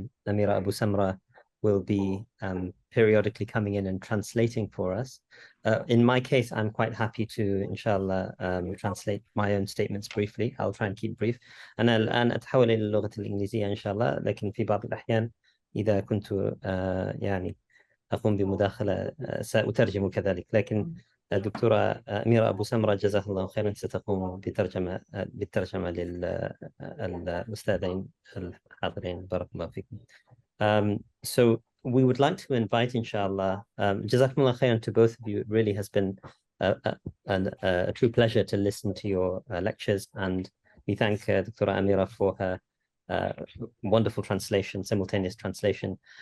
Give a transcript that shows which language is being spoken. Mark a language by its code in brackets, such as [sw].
[en] Amira Abu Samra will be periodically coming in and translating for us. In my case, I'm quite happy to, inshallah, translate my own statements briefly. I'll try and keep brief. [ar] أنا الآن أتحول إلى اللغة الإنجليزية إن شاء الله، لكن في بعض الأحيان إذا كنت يعني أقوم بمداخلة سأترجم كذلك، لكن الدكتورة أميرة أبو سمرة جزاها الله خيرا ستقوم بالترجمة للأستاذين الحاضرين. بارك الله فيكم. [en] So we would like to invite, inshallah, Jazakumullah khairan to both of you. It really has been a true pleasure to listen to your lectures, and we thank Dr. Amira for her wonderful translation, simultaneous translation.